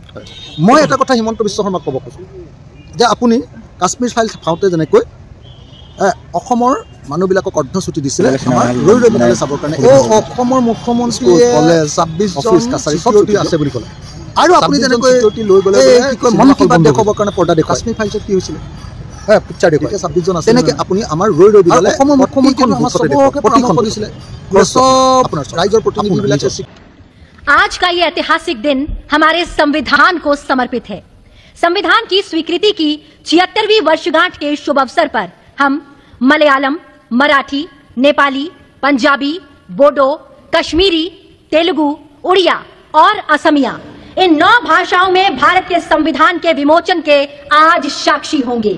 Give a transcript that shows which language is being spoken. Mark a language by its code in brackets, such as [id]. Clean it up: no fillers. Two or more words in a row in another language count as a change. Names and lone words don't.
[as] মই এটা কথা হিমন্ত বিশ্ব শৰ্মাক ক'ব খোজোঁ যে আপুনি কাশ্মীৰ ফাইল চাওঁতে যেনেকৈ অসমৰ মানুহবিলাকক অৰ্ধচুটি দিছিলে আমাৰ ৰৈ ৰৈ বিনালে চাবৰ কাৰণে, অসমৰ মুখ্যমন্ত্ৰীয়ে 26জন চিকিউৰিটি আছে বুলি ক'লে, আৰু আপুনি যেনেকৈ লৈ গ'লে কি কয় মন কি বাত দেখুৱাবৰ কাৰণে পৰ্দা দেখুৱাই। কাশ্মীৰ ফাইলছত কি হৈছিলে? পিকচাৰ দেখুৱাই 26জন আছে। তেনেকৈ আপুনি আমাৰ ৰৈ ৰৈ বিনালে অসমৰ মুখ্যমন্ত্ৰীক আমাৰ চবকে পৰামৰ্শ দিছিলে, আপোনাৰ ৰাইজৰ প্ৰতিনিধিবিলাকে। [hi] आज का ये ऐतिहासिक दिन हमारे संविधान को समर्पित है। संविधान की स्वीकृति की 76वीं वर्षगांठ के शुभ अवसर पर हम मलयालम, मराठी, नेपाली, पंजाबी, बोडो, कश्मीरी, तेलुगु, उड़िया और असमिया इन 9 भाषाओं में भारत के संविधान के विमोचन के आज साक्षी होंगे।